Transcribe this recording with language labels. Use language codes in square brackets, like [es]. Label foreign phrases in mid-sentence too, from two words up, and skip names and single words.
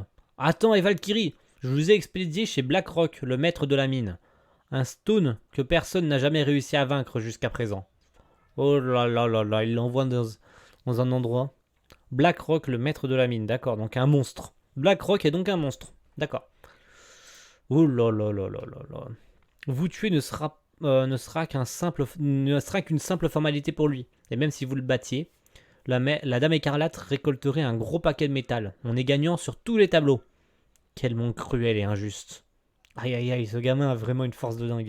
[fr] Attends, et Valkyrie, je vous ai expédié chez Blackrock, le maître de la mine. Un stone que personne n'a jamais réussi à vaincre jusqu'à présent. Oh là là là là, il l'envoie dans un endroit. Blackrock, le maître de la mine, d'accord, donc un monstre. Blackrock est donc un monstre, d'accord. Oh là là là là là là. Vous tuer ne sera qu'une simple formalité pour lui. Et même si vous le battiez, la dame écarlate récolterait un gros paquet de métal. On est gagnant sur tous les tableaux. Quel monde cruel et injuste. Aïe aïe aïe, ce gamin a vraiment une force de dingue.